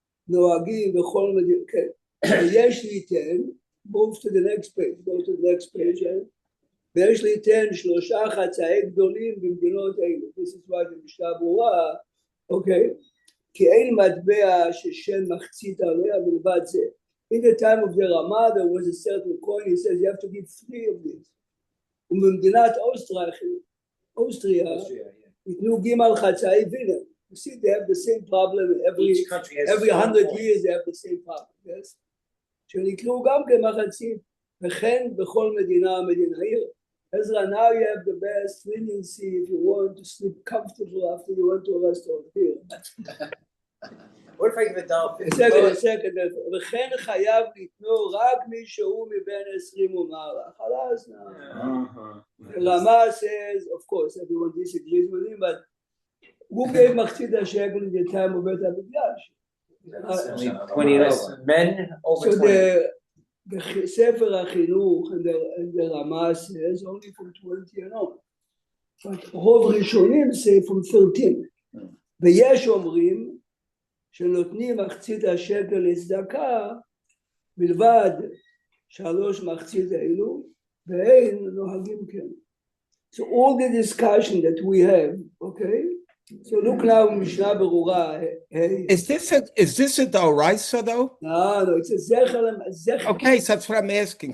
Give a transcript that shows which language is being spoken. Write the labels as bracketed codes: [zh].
[he] נוהגים בכל מדינה, כן, ויש ליתן, [en] move to the next page, [he] go to the next page, ויש ליתן 3 חצאי גדולים במדינות אלו, [en] this is why the [he] משנה ברורה, אוקיי, כי אין מטבע ששם מחצית עליה מלבד זה. [en] In the time of the Rama, there was a certain coin, he says you have to give 3 of these. [he] ובמדינת אוסטריה, יתנו ג' חצאי וינר. [en] You see, they have the same problem every 100 years. They have the same problem. Yes. [he] שנקראו גם כמחצית, וכן בכל מדינה. [en] Ezra, now you have the best leniency if you want to sleep comfortable after you went to a restaurant here. What if I give a dollar? second. [he] וכן חייב לתנו רק מי שהוא מבין 20 ומעלה. [en] חלאס now. Rama says, of course, everyone disagrees with him, but who gave מחצית השקל in the time of בית המקדש? 20 and over. Men over So 20. the Sefer HaChinuch and the Rama says only from 20 and on. But רוב ראשונים say from 13. [he] ויש אומרים שנותנים מחצית השקל לצדקה בלבד 3 מחצית אלו ואין נוהגים כן. [en] So all the discussion that we have, okay? So look now in Mishnah Berurah. Hey. Is this a Doraisa though? No, it's a Zecher. Okay, so that's what I'm asking.